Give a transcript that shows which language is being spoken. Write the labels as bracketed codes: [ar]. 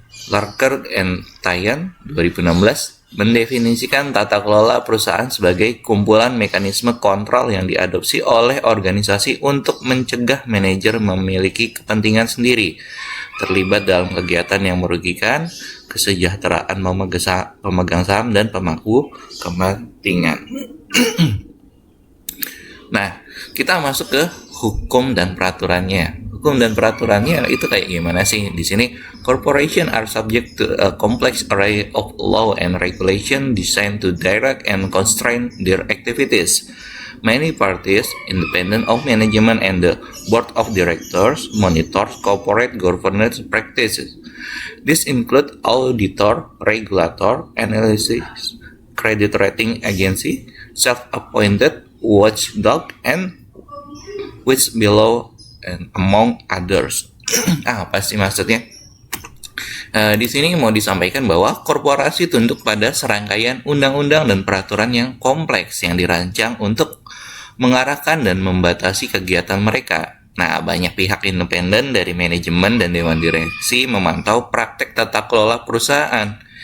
[id] Larker and Tyan 2016 mendefinisikan tata kelola perusahaan sebagai kumpulan mekanisme kontrol yang diadopsi oleh organisasi untuk mencegah manajer memiliki kepentingan sendiri, terlibat dalam kegiatan yang merugikan kesejahteraan pemegang saham dan pemangku kepentingan. Nah, kita masuk ke hukum dan peraturannya. Hukum dan peraturannya itu kayak gimana sih? Di sini, [en] corporation are subject to a complex array of law and regulation designed to direct and constrain their activities. Many parties, independent of management and the board of directors, monitor corporate governance practices. This include auditor, regulator, analysis, credit rating agency, self-appointed watchdog, and which below and among others. [id] Apa sih maksudnya? Di sini mau disampaikan bahwa korporasi tunduk pada serangkaian undang-undang dan peraturan yang kompleks yang dirancang untuk mengarahkan dan membatasi kegiatan mereka. Nah, banyak pihak independen dari manajemen dan dewan direksi memantau praktek tata kelola perusahaan.